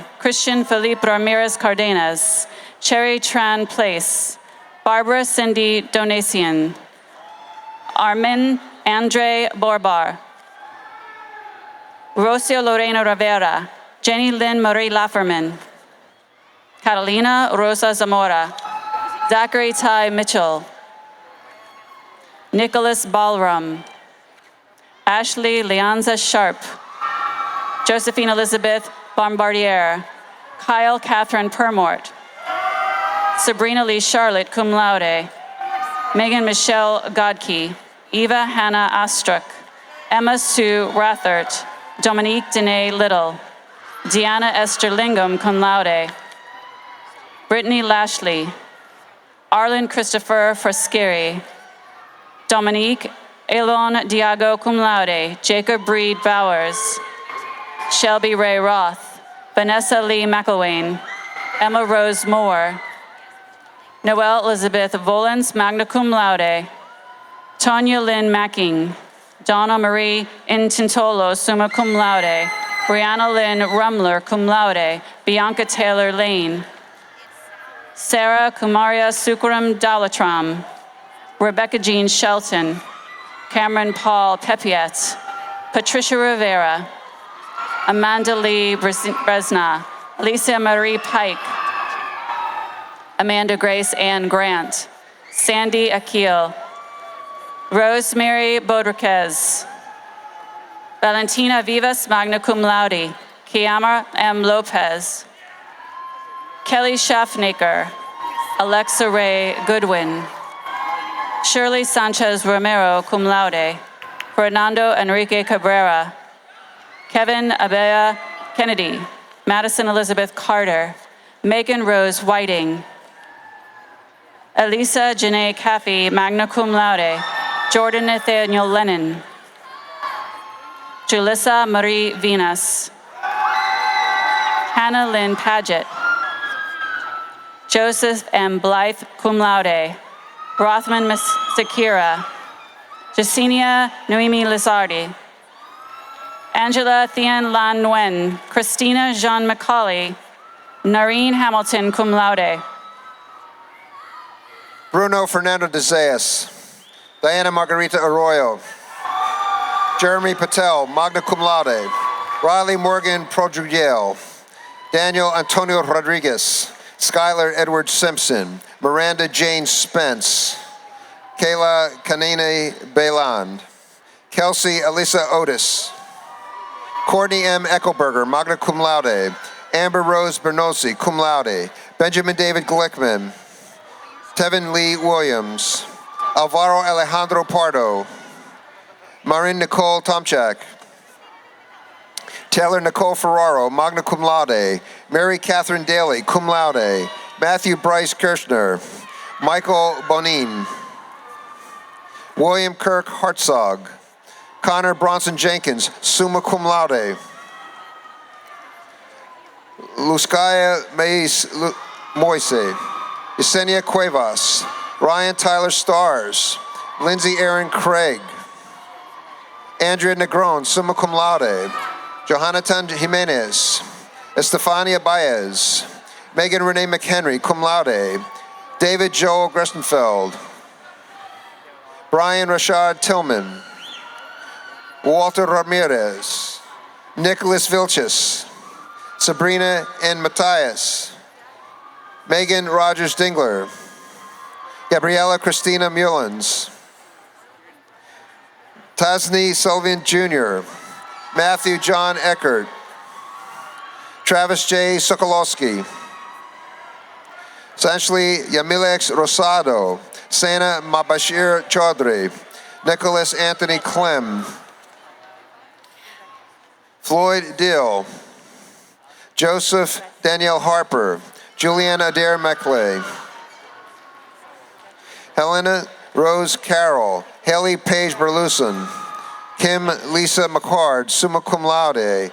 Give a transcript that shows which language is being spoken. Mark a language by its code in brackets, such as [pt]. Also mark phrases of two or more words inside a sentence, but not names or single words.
[en] Christian Felipe Ramirez Cardenas, Cherry Tran Place, Barbara Cindy Donasian, Armin Andre Borbar, Rocio Lorena Rivera, Jenny Lynn Marie Lafferman, Catalina Rosa Zamora, Zachary Ty Mitchell, Nicholas Ballrum, Ashley Leanza Sharp, Josephine Elizabeth Bombardier, Kyle Catherine Permort, Sabrina Lee Charlotte, [la] cum laude. [en] Megan Michelle Godke, Eva Hannah Astruck, Emma Sue Rathert, Dominique Dene Little, Deanna Esther Lingam, [la] cum laude. [en] Brittany Lashley, Arlen Christopher Frascari, Dominique Elon Diago, [la] cum laude. [en] Jacob Breed Bowers, Shelby Ray Roth, Vanessa Lee McElwain, Emma Rose Moore, Noelle Elizabeth Volans, [la] magna cum laude. [en] Tonya Lynn Macking, Donna Marie Intintolo, [la] summa cum laude. [en] Brianna Lynn Rumler, [la] cum laude. [en] Bianca Taylor Lane, Sarah Kumaria Sukaram Dalatram, Rebecca Jean Shelton, Cameron Paul Pepiet, Patricia Rivera, Amanda Lee Bresna, Alicia Marie Pike, Amanda Grace Ann Grant, Sandy Akil, Rosemary Bodriquez, Valentina Vivas, [la] magna cum laude. [en] Kiamara M. Lopez, Kelly Schaffnaker, Alexa Ray Goodwin, Shirley Sanchez Romero, [la] cum laude. [en] Fernando Enrique Cabrera, Kevin Abea Kennedy, Madison Elizabeth Carter, Megan Rose Whiting, Elisa Janae Caffey, [la] magna cum laude. [en] Jordan Nathaniel Lennon, Julissa Marie Venus, Hannah Lynn Paget, Joseph M. Blythe, [la] cum laude. [en] Rothman Miss Sakira, Jacinia Noemi Lizardi, Angela Thien Lan Nguyen, Christina Jean McCauley, Noreen Hamilton, [la] cum laude. [en] Bruno Fernando de Zayas, Diana Margarita Arroyo. Jeremy Patel, [la] magna cum laude. [en] Riley Morgan Prodrugiel. Daniel Antonio Rodriguez. Skylar Edward Simpson. Miranda Jane Spence. Kayla Kanine Bayland. Kelsey Elisa Otis. Courtney M. Eckelberger, [la] magna cum laude. [en] Amber Rose Bernosi, [la] cum laude. [en] Benjamin David Glickman. Tevin Lee Williams. Alvaro Alejandro Pardo. Marin Nicole Tomchak. Taylor Nicole Ferraro, [la] magna cum laude. [en] Mary Catherine Daly, [la] cum laude. [en] Matthew Bryce Kirshner. Michael Bonin. William Kirk Hartzog. Connor Bronson Jenkins, [la] summa cum laude. [en] Luzkaya Moise. Yesenia Cuevas. Ryan Tyler Stars. Lindsay Aaron Craig. Andrea Negron, [la] summa cum laude. [en] Johanatan Jimenez. Estefania Baez. Megan Renee McHenry, [la] cum laude. [en] David Joel Grestenfeld. Brian Rashad Tillman. Walter Ramirez. Nicholas Vilches. Sabrina and Matthias. Megan Rogers Dingler. Gabriella Christina Mullins. Tasni Sullivan Jr. Matthew John Eckert. Travis J. Sokolowski. Sanchli Yamilex Rosado. Sana Mabashir Chaudhry. Nicholas Anthony Clem. Floyd Dill. Joseph Danielle Harper. Juliana Adair McLeay. Helena Rose Carroll. Haley Paige Berluson. Kim Lisa McCard, [la] summa cum laude.